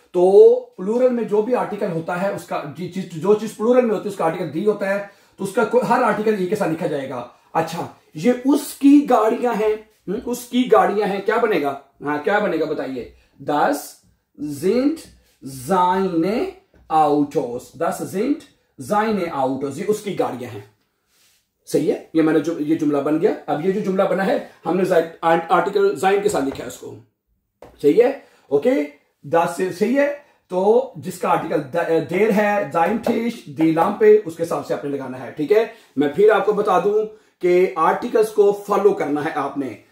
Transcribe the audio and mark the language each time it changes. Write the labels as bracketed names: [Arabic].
[Hindi] तो प्लूरल में जो भी आर्टिकल होता है उसका जो चीज प्लूरल में होती है उसका आर्टिकल दी होता है, तो उसका हर आर्टिकल ई के साथ लिखा जाएगा। अच्छा, ये उसकी गाड़ियां हैं, उसकी गाड़ियां हैं, क्या बनेगा? हाँ, क्या बनेगा बताइए? [German] Das sind seine Autos, das sind seine Autos, [Hindi] ये उसकी गाड़ियां हैं। सही है, ये मैंने जो ये जुमला बन गया। अब ये जो जुमला बना है हमने आर्टिकल जाइन के साथ लिखा है उसको। सही है, ओके, 10 से सही है। तो जिसका आर्टिकल देर है, जाइन ठिश, दी लाम्पे, उसके हिसाब से आपने लगाना है। ठीक है, मैं फिर आपको बता दूं कि आर्टिकल्स को फॉलो करना है आपने।